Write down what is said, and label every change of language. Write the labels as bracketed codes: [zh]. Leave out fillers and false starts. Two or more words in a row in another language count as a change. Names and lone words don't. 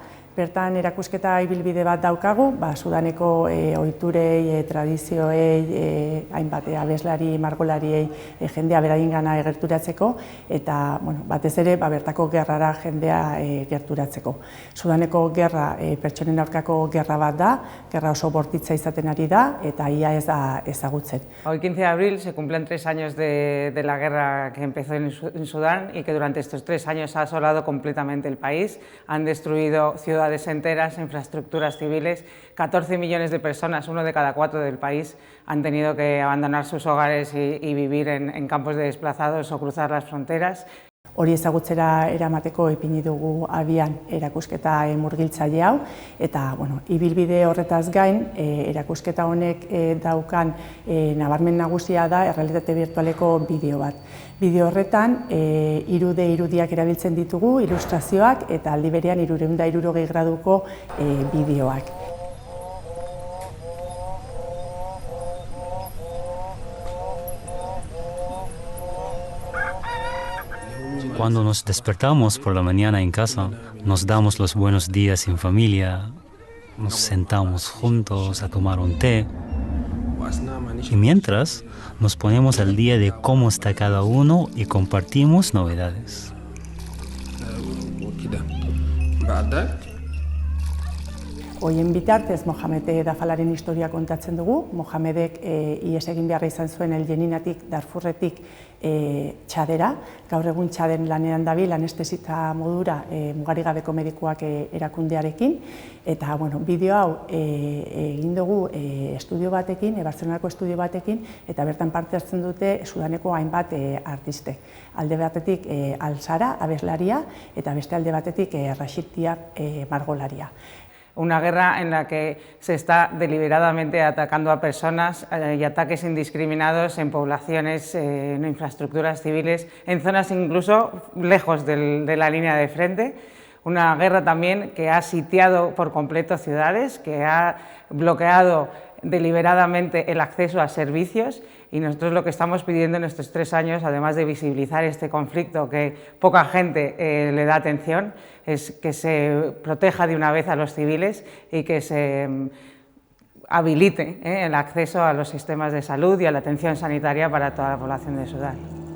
[eu] Bertan erakusketa ibilbide bat daukagu, Sudaneko ohiturei, tradizioei, hainbat abeslari, margolariei jendea beraiengana gerturatzeko eta batez ere bertako gerrara jendea gerturatzeko. Sudaneko gerra pertsonen aurkako gerra bat da, gerra oso bortitza izaten ari da eta ia ez da ezagutzen. [es] Hoy 15 de abril se cumplen 3 años de la guerra que empezó en Sudán y que durante estos 3 años ha asolado completamente el país, han destruido ciudades enteras, infraestructuras civiles, 14 millones de personas, 1 de cada 4 del país, han tenido que abandonar sus hogares y vivir en campos de desplazados o cruzar las fronteras. [eu] Hori ezagutzera eramateko ipini dugu abian erakusketa murgiltzaile hau eta ibilbide horretaz gain erakusketa honek daukan nabarmen nagusia da errealitate birtualeko bideo bat. Bideo horretan 3D irudiak erabiltzen ditugu, ilustrazioak eta aldi berean 360 graduko bideoak. [es] Cuando nos despertamos por la mañana en casa, nos damos los buenos días en familia, nos sentamos juntos a tomar un té y mientras nos ponemos al día de cómo está cada uno y compartimos novedades. [eu] Hoien bitartez, Mohamed Dafalaren historia kontatzen dugu. Mohamedek ihes egin beharra izan zuen El Jeninatik, Darfurretik Txadera. Gaur egun Txaden lanean dabil, anestesita modura mugarigabeko medikuak erakundearekin. Eta bideo hau egin dugu estudio batekin, Bartzelonako estudio batekin, eta bertan parte hartzen dute Sudaneko hainbat artistek. Alde batetik Al-Sara, abeslaria, eta beste alde batetik Rashid Diab, margolaria. [es] Una guerra en la que se está deliberadamente atacando a personas y ataques indiscriminados en poblaciones, en infraestructuras civiles, en zonas incluso lejos de la línea de frente. Una guerra también que ha sitiado por completo ciudades, que ha bloqueado deliberadamente el acceso a servicios y nosotros lo que estamos pidiendo en estos 3 años, además de visibilizar este conflicto que poca gente le da atención, es que se proteja de una vez a los civiles y que se habilite el acceso a los sistemas de salud y a la atención sanitaria para toda la población de Sudán.